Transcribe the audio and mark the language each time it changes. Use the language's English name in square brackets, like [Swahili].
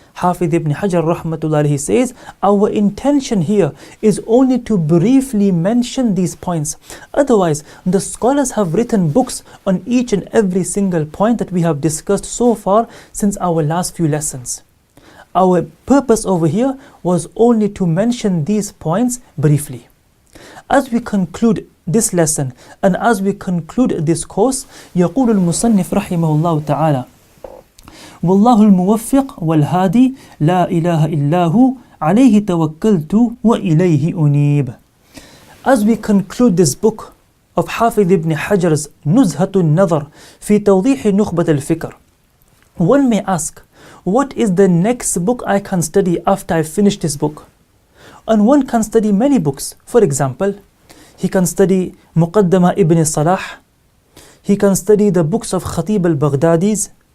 [English] Hafidh ibn Hajar rahmatullah, he says, our intention here is only to briefly mention these points. Otherwise, the scholars have written books on each and every single point that we have discussed so far since our last few lessons. Our purpose over here was only to mention these points briefly. As we conclude this lesson and as we conclude this course, [Arabic] يقول المصنف رحمه الله تعالى: والله الموفق والهادي لا إله إلا هو عليه توكلت وإليه أنيب. [English] As we conclude this book of Hafidh ibn Hajar's Nuzhatu في توضيح Nukhbatul-Fikr, one may ask, what is the next book I can study after I finish this book? And one can study many books. For example, he can study Muqaddama ibn Salah, he can study the books of Khatib al-Baghdadi's.